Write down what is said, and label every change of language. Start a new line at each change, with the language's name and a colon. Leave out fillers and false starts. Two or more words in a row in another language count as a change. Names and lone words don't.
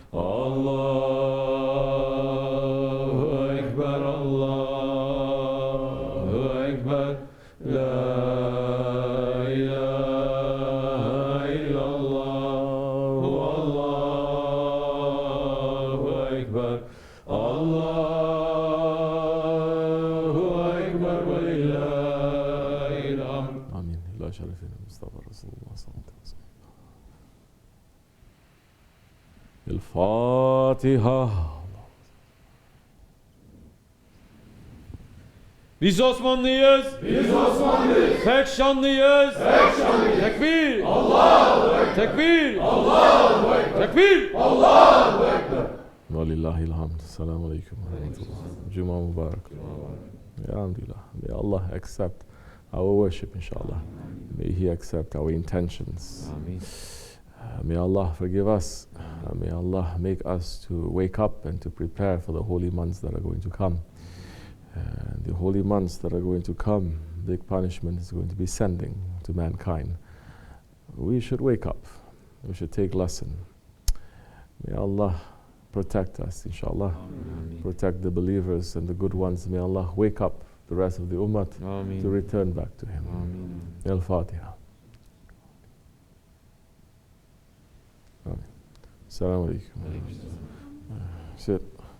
Arabic: الله أكبر الله أكبر لا إله إلا الله والله أكبر الله أكبر ولله الحمد. آمين. إلى شرفنا المصطفى رسول الله صلى الله عليه وسلم. الفاتحة.
Turkish: Biz Osmanlıyız. Biz Osmanlıyız. Pek şanlıyız. Pek şanlıyız. Tekbir.
Arabic: الله أكبر. Tekbir. الله أكبر. Tekbir. الله أكبر. وَلِلَّهِ الْحَمْدُ. سلام عليكم.
Turkish: Cuma mübarek.
English: Alhamdulillah. May Allah accept our worship, inshallah. May He accept our intentions. May Allah forgive us. May Allah make us to wake up and to prepare for the holy months that are going to come. The holy months that are going to come, big punishment is going to be sending to mankind. We should wake up. We should take lesson. May Allah protect us, inshallah. Protect the believers and the good ones. May Allah wake up the rest of the ummah to return back to Him.
Arabic: الفاتحة. السلام عليكم.
English: Sit.